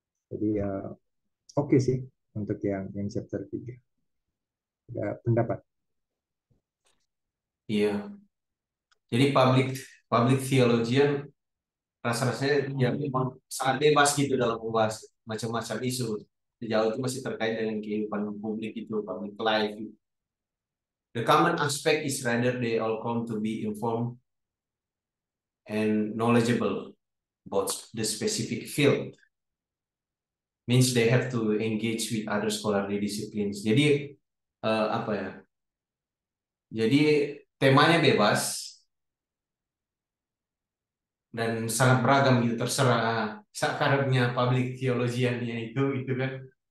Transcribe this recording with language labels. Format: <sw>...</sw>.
<id>Jadi oke sih untuk yang chapter 3. Ada pendapat. iya. Jadi public public theologian rasa-rasanya ya memang sangat bebas gitu dalam membahas macam-macam isu. Sejauh itu masih terkait dengan kehidupan publik itu, public life.</id> <en>The common aspect is rather they all come to be informed and knowledgeable about the specific field. Means they have to engage with other scholarly disciplines.</en> <id>Jadi apa ya? Jadi temanya bebas dan sangat beragam gitu, terserah sakarnya public theologiannya itu kan.</id>